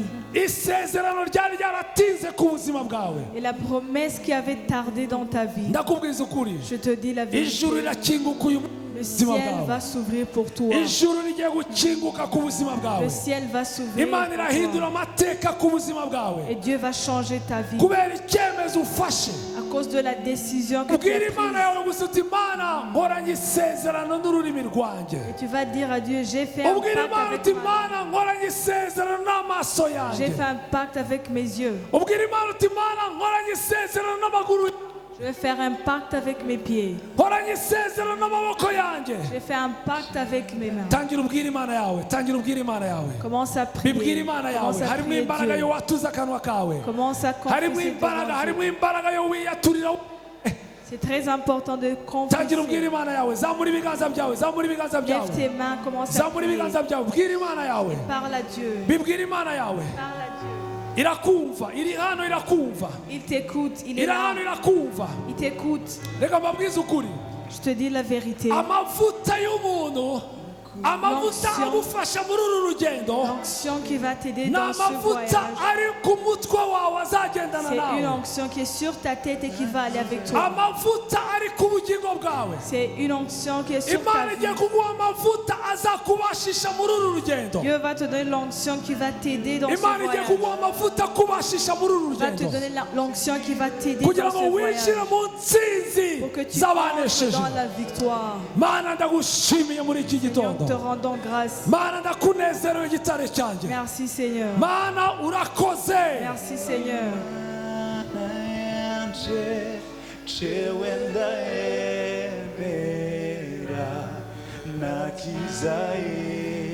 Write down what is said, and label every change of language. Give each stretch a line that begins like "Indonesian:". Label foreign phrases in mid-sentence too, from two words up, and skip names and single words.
Kinyarwanda: Isezerano ryari ryaratinze ku buzima bwawe.
French: Et la promesse qui avait tardé dans ta vie,
Kinyarwanda: Ndakubwiza ukuri,
French: je te dis la
Kinyarwanda: ijuru
French: vérité.
Kinyarwanda: rirakinguka uyu
French: Le
Kinyarwanda: buzima
French: ciel
Kinyarwanda: bwawe.
French: va s'ouvrir pour toi.
Kinyarwanda: Ijuru rigiye gukinguka ku buzima bwawe.
French: Le ciel va s'ouvrir
Kinyarwanda: Imana
French: pour
Kinyarwanda: irahindura
French: toi.
Kinyarwanda: amateka ku buzima bwawe
French: Et Dieu va changer ta vie
Kinyarwanda: kubera icyemezo ufashe.
French: à cause cause de la décision que tu
Kinyarwanda: ubwira
French: as
Kinyarwanda: imana
French: prise.
Kinyarwanda: yawe gusa uti imana nkoranye isezerano n'ururimi rwanjye.
French: Et tu vas dire à Dieu, j'ai fait un
Kinyarwanda: ubwira
French: pacte
Kinyarwanda: imana uti
French: avec ma
Kinyarwanda: imana nkoranye isezerano n'amaso
French: J'ai
Kinyarwanda: yanjye.
French: fait un pacte avec mes yeux.
Kinyarwanda: ubwira imana uti imana nkoranye isezerano n'amaguru,
French: Je vais faire un pacte avec mes pieds.
Kinyarwanda: nkoranye isezerano n'amaboko yanjye.
French: J'ai fait un pacte avec mes mains.
Kinyarwanda: tangira ubwira imana yawe, tangira ubwira imana yawe,
French: Commence à
Kinyarwanda: bibwira
French: prier.
Kinyarwanda: imana yawe.
French: Commence à
Kinyarwanda: harimo
French: prier
Kinyarwanda: imbaraga yo
French: Dieu.
Kinyarwanda: watuza akanwa kawe,
French: Commence à
Kinyarwanda: harimo
French: confesser
Kinyarwanda: imbaraga,
French: devant
Kinyarwanda: harimo
French: Dieu.
Kinyarwanda: imbaraga yo wiyaturira.
French: C'est très important de
Kinyarwanda: tangira ubwira
French: confesser.
Kinyarwanda: imana yawe, zamura ibiganza byawe, zamura ibiganza
French: Lève
Kinyarwanda: byawe,
French: tes mains, commence à
Kinyarwanda: zamura
French: prier.
Kinyarwanda: ibiganza byawe, bwira imana yawe,
French: Parle à Dieu.
Kinyarwanda: bibwira imana yawe.
French: Parle à Dieu.
Kinyarwanda: irakumva, iri hano irakumva,
French: Il t'écoute, il est
Kinyarwanda: iri
French: là.
Kinyarwanda: hano irakumva.
French: Il t'écoute.
Kinyarwanda: reka mbabwize ukuri,
French: Je te dis la vérité.
Kinyarwanda: amavuta y'umuntu, amavuta
French: L'onction.
Kinyarwanda: agufasha muri uru rugendo,
French: L'onction qui va t'aider
Kinyarwanda: ni
French: dans ce
Kinyarwanda: amavuta
French: voyage,
Kinyarwanda: ari ku mutwe wawe azagendana
French: c'est une
Kinyarwanda: nawe,
French: onction qui est sur ta tête et qui va aller avec toi.
Kinyarwanda: amavuta ari ku bugingo bwawe.
French: C'est une onction qui est sur ta
Kinyarwanda: imana
French: vie.
Kinyarwanda: igiye kuguha amavuta azakubashisha muri uru rugendo.
French: Dieu va te donner l'onction qui va t'aider dans ce
Kinyarwanda: imana igiye
French: voyage.
Kinyarwanda: kuguha amavuta akubashisha muri uru
French: Va te
Kinyarwanda: rugendo,
French: donner l'onction qui va t'aider
Kinyarwanda: kugira
French: dans
Kinyarwanda: ngo
French: ce voyage.
Kinyarwanda: winjire mu ntsinzi
French: Pour que tu entres
Kinyarwanda: z'abanesheje.
French: dans la victoire.
Kinyarwanda: mana ndagushimiye muri iki
French: Seigneur,
Kinyarwanda: gitondo,
French: te rendons grâce.
Kinyarwanda: mana ndakunezerewe gitare cyanjye,
French: Merci Seigneur.
Kinyarwanda: mana urakoze.
French: Merci Seigneur. Chewenda ebera nakizae